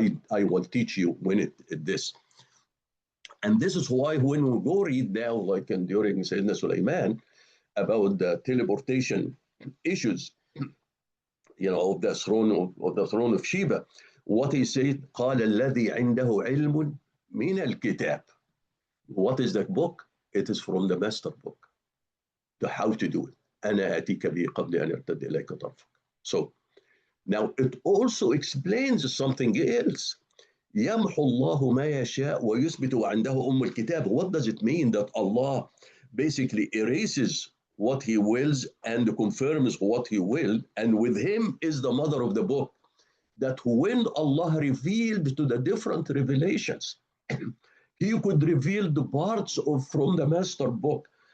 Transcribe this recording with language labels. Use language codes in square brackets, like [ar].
[en] I will teach you when this. And this is why when we go read now, like during Sayyidina Sulaiman, about the teleportation issues, of the throne of Sheba, what he said, [ar] قال الذي عنده علم من الكتاب. [en] What is that book? It is from the master book. The how to do it. [ar] أنا آتيك به قبل أن يرتد إليك طرفك. [en] So now it also explains something else. [ar] يمحو الله ما يشاء ويثبت وعنده أم الكتاب. [en] What does it mean that Allah basically erases what he wills and confirms what he will, and with him is the mother of the book? That when Allah revealed to the different revelations, he could reveal the parts from the master book.